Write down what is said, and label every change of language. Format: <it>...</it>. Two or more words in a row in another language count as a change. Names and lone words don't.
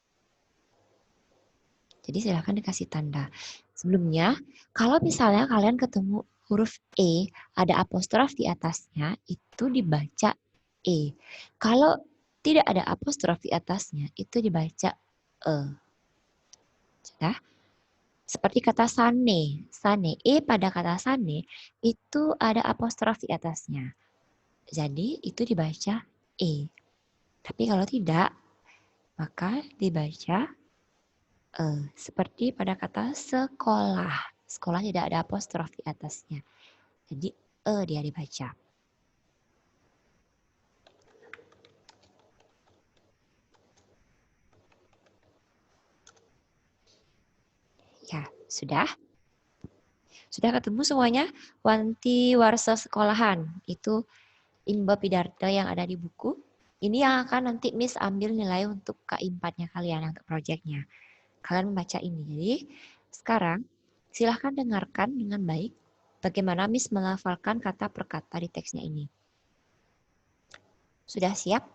<id>Jadi silahkan dikasih tanda. Sebelumnya, kalau misalnya kalian ketemu huruf E, ada apostrof di atasnya, itu dibaca E. Kalau tidak ada apostrof di atasnya, itu dibaca E. Sudah? Seperti kata sane. Sane, E pada kata sane, itu ada apostrof di atasnya. Jadi itu dibaca E. Tapi kalau tidak, maka dibaca seperti pada kata sekolah. Sekolah tidak ada apostrof di atasnya. Jadi dia dibaca. Ya, sudah? Sudah ketemu semuanya?</id> <ban>Wanti warsa sekolahan.</ban> <id>Itu</id> <ban>Imba Pidarta</ban> <id>yang ada di buku. Ini yang akan nanti Miss ambil nilai untuk K4-nya kalian, untuk proyeknya. Kalian membaca ini. Jadi sekarang silahkan dengarkan dengan baik bagaimana Miss melafalkan kata per kata di teksnya ini. Sudah siap?</id>